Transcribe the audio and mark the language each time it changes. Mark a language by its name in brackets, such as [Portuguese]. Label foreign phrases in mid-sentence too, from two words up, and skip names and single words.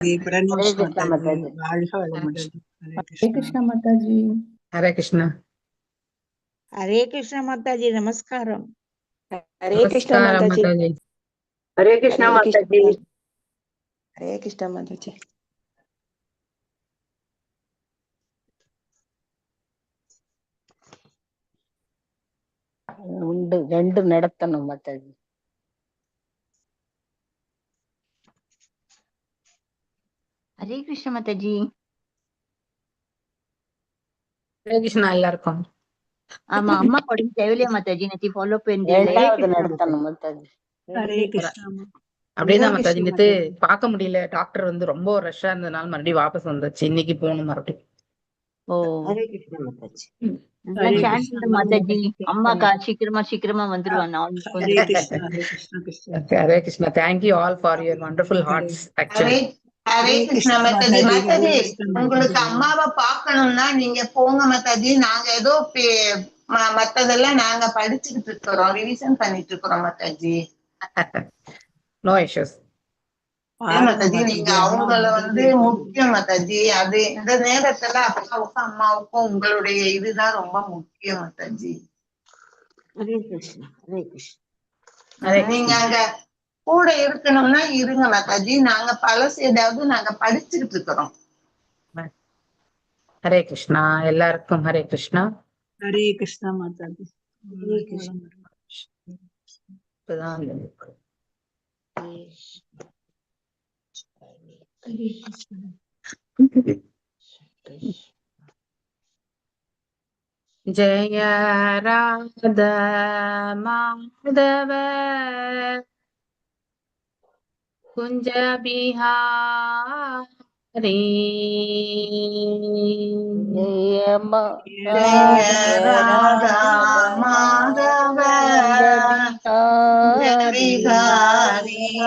[Hindi] हरे कृष्णा माता जी। हरे कृष्णा माता जी। हरे कृष्णा। हरे कृष्ण माताजी नमस्कारम। हरे कृष्णा नमस्कार माता जी। माताजी। हरे कृष्णा माता जी। हरे कृष्णा माता जी। [Tamil] உண்டு ரெண்டு நடத்தணும் மாதாஜி. [Hindi] हरे कृष्ण माता जी। हरे कृष्णा எல்லாருக்கும். [Tamil] ஆமா அம்மா உடம்பு தேவையில்லையா மாதாஜி? நேத்து ஃபாலோ பண்ணல. ரெண்டாவது நடத்தணும் மாதாஜி. [Hindi] हरे कृष्णा [Tamil] அப்படியேதான் மாதாஜி. நேத்து பார்க்க முடியல, டாக்டர் வந்து ரொம்ப ரஷ்ஷா இருந்ததுனால மறுபடியும் வாபஸ் வந்துச்சு. இன்னைக்கு போகணும் மறுபடியும். ஓ [Hindi] हरे कृष्णा माताजी। [Tamil] எல்லாம் சாண்ட் பண்ணு மாதாஜி. அம்மா சீக்கிரமா வந்துருவாங்க. [Hindi] हरे कृष्णा हरे कृष्णा कृष्ण हरे कृष्णा. [English] Thank you all for your wonderful hearts actually. [Tamil] ஹரே கிருஷ்ணா மாதாஜி. மாதாஜி உங்களுக்கு அம்மாவை பார்க்கணும்னா நீங்க போங்க மாதாஜி. நாங்க ஏதோ மத்ததெல்லாம் நாங்க படிச்சுக்கிட்டு இருக்கிறோம், ரிவிஷன் பண்ணிட்டு இருக்கிறோம் மாதாஜி. [English] No issues. [Tamil] மாதாஜி நீங்க அவங்கள வந்து முக்கியம் மாதாஜி. அது இந்த நேரத்துல அப்பாவுக்கும் அம்மாவுக்கும் உங்களுடைய இதுதான் ரொம்ப முக்கியம் மாதாஜி. [Hindi] हरे कृष्णा हरे कृष्णा। [Tamil] நீங்க அங்க கூட இருக்கணும்னா இருங்க மாதாஜி. நாங்க பழசு ஏதாவது நாங்க படிச்சுக்கிட்டு இருக்கிறோம். ஹரே கிருஷ்ணா. எல்லாருக்கும் ஹரே கிருஷ்ணா. [Hindi] हरे कृष्णा माताजी। हरे कृष्णा। இப்பதான் जय राधा माधव कुंज बिहारी ஜெய जय राधा माधव बिहारी।